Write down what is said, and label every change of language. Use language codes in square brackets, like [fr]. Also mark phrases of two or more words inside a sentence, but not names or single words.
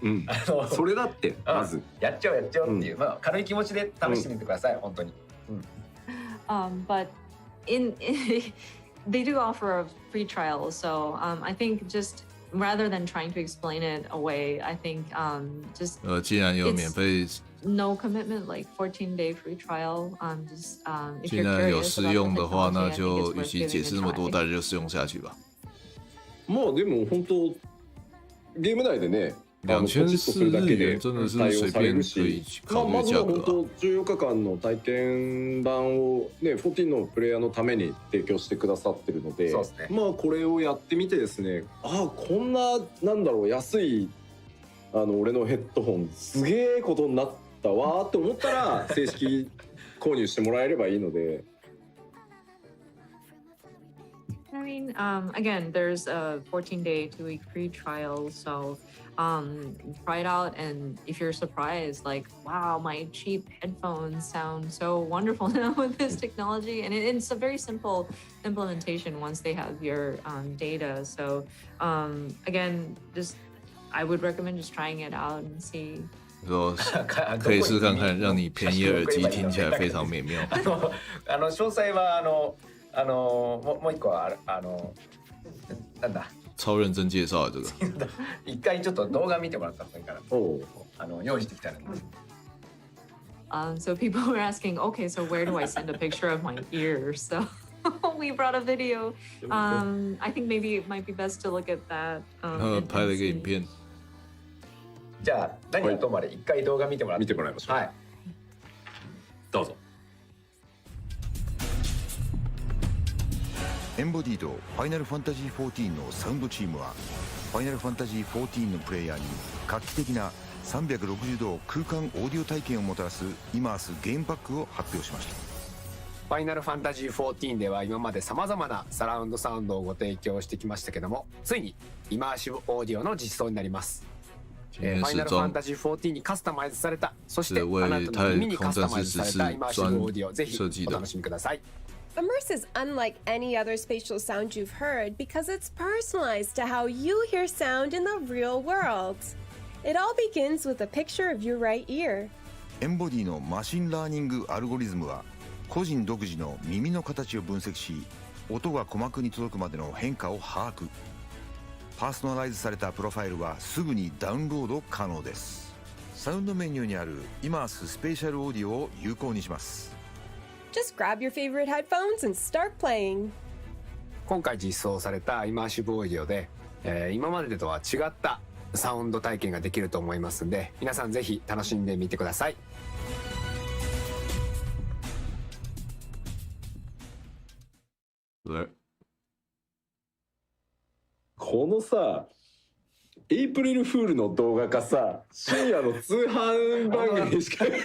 [ja] それだってまずやっちゃおうっていう、軽い気持ちで試してみてください、本当に。 [en] But they do offer a free trial, so I think just rather than trying to explain it away, I think just [zh] 既然有免费。 [en] No commitment, like 14-day free trial. Just if [zh] 既 [en] you're [zh] 然有 [en] curious [zh] 试 [en] about [zh] 用 [en] the [zh] 的话， [en] technology, [zh] 那 [en] I think [zh] 就 [en] it's [zh] 与 [en] worth [zh] 其解 [en] giving [zh] 释 [en] it [zh] 那 [en] a [zh] 么多， [en] try. [zh] 大家就试用下去吧。 [ja] まあでも本当ゲーム内でね。 [zh] 2400 元真的是随便可以考虑价格。 [ja] 本当14日間の体験版をね、14のプレイヤーのために提供してくださってるので、まあこれをやってみてですね、こんななんだろう安い俺のヘッドホンすげえことになったわって思ったら正式購入してもらえればいいので。 [en] I mean, again, there's a 14-day, 2-week free trial, so try it out, and if you're surprised, like, wow, my cheap headphones sound so wonderful now with this technology, and it's a very simple implementation once they have your data. So again, I would recommend just trying it out and see. [zh] 说可以试看看，让你便宜耳机听起来非常美妙。 [ja] 詳細はもう一個はなんだ [zh] 超认真介绍这个。 [ja] 一回ちょっと動画見てもらった方がいいから。用意してきたので。 [en] So people were asking, okay, so where do I send a picture of my ear? So we brought a video. I think maybe it might be best to look at that. [zh] 拍了一个影片。 [ja] じゃあ何はともあれ一回動画見てもらいましょう。はい。どうぞ。エンボディとファイナルファンタジー14のサウンドチームはファイナルファンタジー14のプレイヤーに画期的な360度空間オーディオ体験をもたらすイマースゲームパックを発表しました。ファイナルファンタジー14では今まで様々なサラウンドサウンドをご提供してきましたけども、ついにイマーシブオーディオの実装になります。ファイナルファンタジー14にカスタマイズされた、そしてあなたの耳にカスタマイズされたイマーシブオーディオ、ぜひお楽しみください。 [en] Immerse is unlike any other spatial sound you've heard because it's personalized to how you hear sound in the real world. It all begins with a picture of your right ear. [ja] エンボディのマシンラーニングアルゴリズムは個人独自の耳の形を分析し、音が鼓膜に届くまでの変化を把握。パーソナライズされたプロファイルはすぐにダウンロード可能です。サウンドメニューにあるイマーススペシャルオーディオを有効にします。 [en] Just grab your favorite headphones and start playing. [ja] 今回実装されたイマーシブオーディオで、今までとは違ったサウンド体験ができると思いますんで、皆さんぜひ楽しんでみてください。このさ、エイプリルフールの動画かさ、深夜の通販番組しか